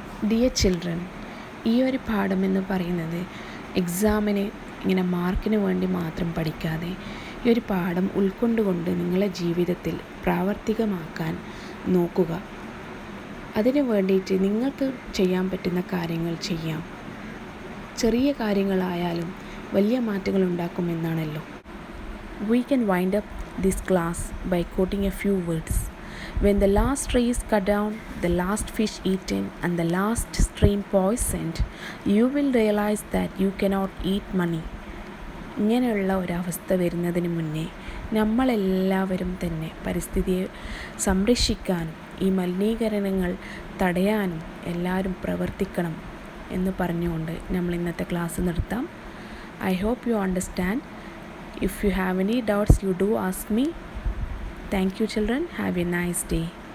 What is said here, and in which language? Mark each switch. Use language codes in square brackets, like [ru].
[ml] Dear children, ഈ ഒരു പാഠമെന്ന് പറയുന്നത് എക്സാമിന് ഇങ്ങനെ മാർക്കിന് വേണ്ടി മാത്രം പഠിക്കാതെ ഈ ഒരു പാഠം ഉൾക്കൊണ്ടുകൊണ്ട് നിങ്ങളെ ജീവിതത്തിൽ പ്രാവർത്തികമാക്കാൻ നോക്കുക. അതിനു വേണ്ടിയിട്ട് നിങ്ങൾക്ക് ചെയ്യാൻ പറ്റുന്ന കാര്യങ്ങൾ ചെയ്യാം. ചെറിയ കാര്യങ്ങളായാലും വലിയ മാറ്റങ്ങൾ ഉണ്ടാക്കുമെന്നാണല്ലോ. [en] We can wind up this class by quoting a few words. When the last tree is cut down, the last fish eaten, and the last stream poisoned, you will realize that you cannot eat money. [ml] ഇങ്ങനെയുള്ള ഒരവസ്ഥ വരുന്നതിന് മുന്നേ നമ്മളെല്ലാവരും തന്നെ പരിസ്ഥിതിയെ സംരക്ഷിക്കാനും ഈ മലിനീകരണങ്ങൾ തടയാനും എല്ലാവരും പ്രവർത്തിക്കണം എന്ന് പറഞ്ഞുകൊണ്ട് നമ്മൾ ഇന്നത്തെ ക്ലാസ് നിർത്താം. [en] I hope you understand. If you have any doubts, you do ask me. Thank you, children. Have a nice day.